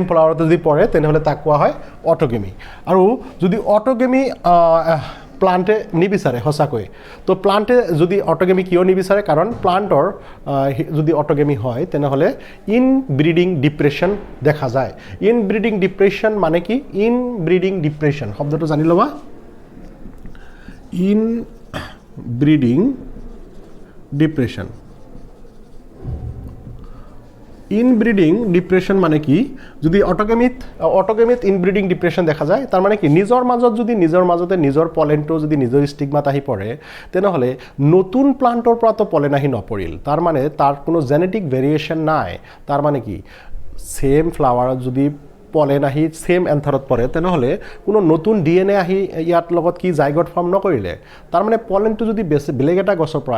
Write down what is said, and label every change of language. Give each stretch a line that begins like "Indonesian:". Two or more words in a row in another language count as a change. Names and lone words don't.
Assamese: ফ্লাৱাৰতে যদি পৰে তেনেহ'লে তাক কোৱা হয় অটোগেমি আৰু যদি অটোগেমি প্লান্টে নিবিচাৰে সঁচাকৈ তো প্লান্টে যদি অটোগেমি কিয় নিবিচাৰে কাৰণ প্লান্টৰ যদি অটোগেমি হয় তেনেহ'লে
English: inbreeding depression
Assamese: দেখা যায়
English: inbreeding depression
Assamese: মানে কি
English: inbreeding depression
Assamese: শব্দটো জানি ল'বা
English: inbreeding depression inbreeding depression
Assamese: মানে কি যদি অটোগেমিত
English: inbreeding depression
Assamese: দেখা যায় তার মানে কি নিজৰ মাজতে নিজৰ পলেনটো যদি নিজৰ ষ্টিগমাত আহি পৰে তেনেহ'লে নতুন প্লান্টৰ পৰাতো পলেন আহি নপৰিল তাৰ মানে তাৰ কোনো
English: genetic variation
Assamese: নাই তাৰ মানে কি সেম ফ্লাৱাৰত যদি পলেন আহি সেম এন্থাৰত পৰে তেনেহ'লে কোনো নতুন ডিএনএ আহি ইয়াত লগত কি
English: zygote form
Assamese: নকৰিলে তাৰ মানে পলেনটো যদি বেলেগ এটা গছৰ পৰা